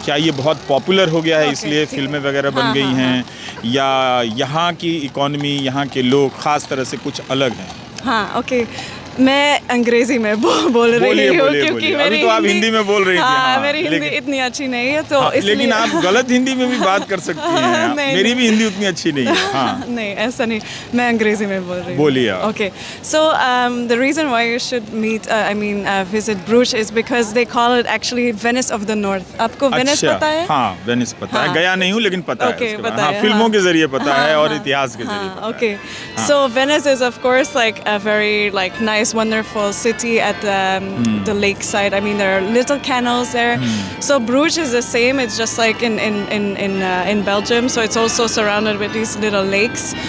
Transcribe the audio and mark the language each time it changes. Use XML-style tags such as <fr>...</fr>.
<hi>क्या ये बहुत पॉपुलर हो गया है इसलिए फिल्में वगैरह बन गई हैं, या यहाँ की इकॉनमी, यहाँ के लोग ख़ास तरह से कुछ अलग हैं? हाँ, ओके, मैं अंग्रेजी में बोल रही हूँ क्योंकि मेरी तो आप हिंदी में बोल रही थी। हाँ, मेरी हिंदी इतनी अच्छी नहीं है, तो इसलिए लेकिन आप गलत हिंदी में भी बात कर सकती हैं। मेरी भी हिंदी उतनी अच्छी नहीं है। हाँ, नहीं, ऐसा नहीं, मैं अंग्रेजी में बोल रही हूँ। बोलिए।</hi> <en>Okay, so the reason why you should meet, visit Bruges is because they call it actually Venice of the North.</en> <hi>आपको वेनिस पता है? हाँ, वेनिस पता है, गया नहीं हूँ लेकिन पता है। Okay, पता है, फिल्मों के जरिए पता है और इतिहास के जरिए पता है।</hi> <en>Okay, so Venice is of course like a very like nice, wonderful city at the lakeside. I mean, there are little canals there. So Bruges is the same. It's just like in Belgium. So it's also surrounded with these little lakes.</en>